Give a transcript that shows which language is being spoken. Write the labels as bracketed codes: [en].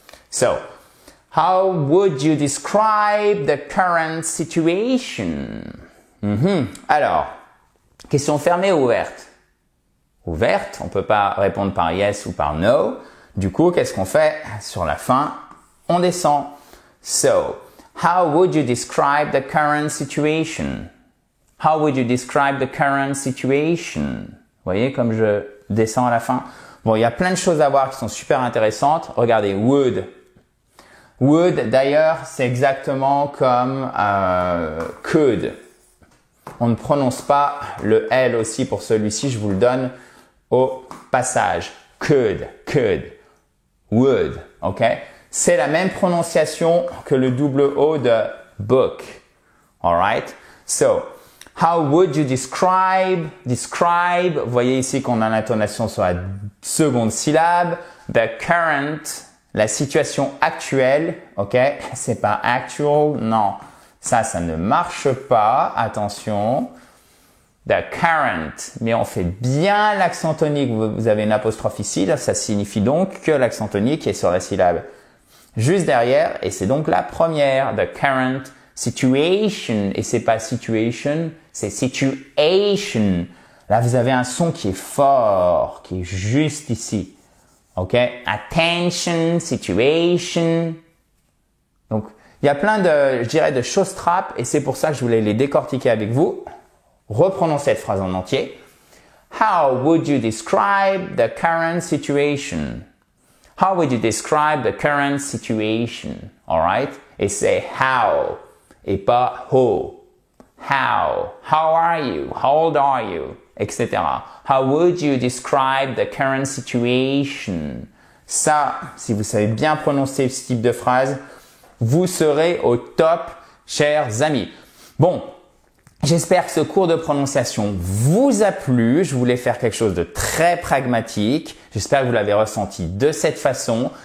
[en] So, how would you describe the current situation? [fr] Alors, question fermée ou ouverte? Ouverte, on peut pas répondre par yes ou par no. Du coup, qu'est-ce qu'on fait? Sur la fin, on descend. [en] So, how would you describe the current situation? How would you describe the current situation? [fr] Vous voyez comme je descends à la fin? Bon, il y a plein de choses à voir qui sont super intéressantes. Regardez, would. Would, d'ailleurs, c'est exactement comme could. On ne prononce pas le L aussi pour celui-ci, je vous le donne au passage. Could, would, ok? C'est la même prononciation que le double O de book. [en] Alright? So, how would you describe? [fr] Describe, vous voyez ici qu'on a l'intonation sur la seconde syllabe. [en] The current, [fr] la situation actuelle, ok? C'est pas actual, non. Ça ne marche pas. Attention. [en] The current. [fr] Mais on fait bien l'accent tonique. Vous avez une apostrophe ici. Là, ça signifie donc que l'accent tonique est sur la syllabe juste derrière. Et c'est donc la première. [en] The current situation. [fr] Et c'est pas situation, c'est situation. Là, vous avez un son qui est fort, qui est juste ici. OK? Attention, situation. Donc, il y a plein de, je dirais, de choses trappes et c'est pour ça que je voulais les décortiquer avec vous. Reprenons cette phrase en entier. [en] How would you describe the current situation? How would you describe the current situation? All right? [fr] Et c'est [en] how [fr] et pas [en] who. How? How are you? How old are you? Etc. How would you describe the current situation? [fr] Ça, si vous savez bien prononcer ce type de phrase, vous serez au top, chers amis. Bon, j'espère que ce cours de prononciation vous a plu. Je voulais faire quelque chose de très pragmatique. J'espère que vous l'avez ressenti de cette façon.